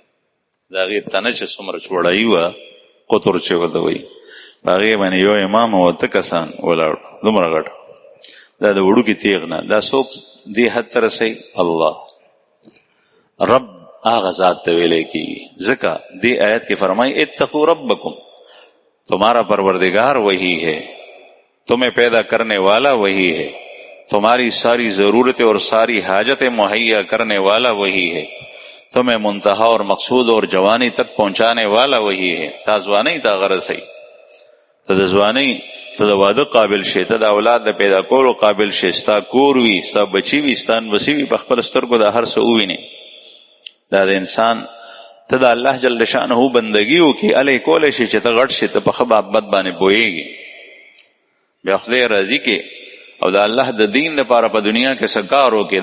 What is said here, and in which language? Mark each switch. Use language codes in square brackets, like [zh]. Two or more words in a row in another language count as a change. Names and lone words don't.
[ps] د هغې تنه چې څومره چوړایي وه، قطر چې ورته وایي، په هغې باندې یو امام او 8 کسان ولاړ، دومره غټ. دا د وړوکي تیغ نه. دا څوک دې حد ته رسوي؟ الله رب هغه ذات ته ویلی کېږي. ځکه دې آیت کې فرمایي [ar] اتقوا ربکم، [ur] تمہارا پروردگار وہی ہے، تمہیں پیدا کرنے والا وہی ہے، تمہاری ساری ضرورتیں اور ساری حاجتیں مہیا کرنے والا وہی ہے، تمہیں منتہا اور مقصود اور جوانی تک پہنچانے والا وہی ہے. [ps] تا ځوانۍ ته هغه رسوي، ته د ځوانۍ، ته د واده قابل شې، ته د اولاد د پیدا کولو قابل شې، ستا کور وي، ستا بچي وي، ستا نبسي وي، په خپل سترګو د هر څه ووینې. دا د انسان ته د الله [ar] جل شانه [ps] بندګي وکړي، هلې کولی شي چې ته غټ شې، ته په ښه بد باندې پوهېږي، بیا خدای راضي کې، او د الله د دین لپاره په دنیا کې څه کار وکړي.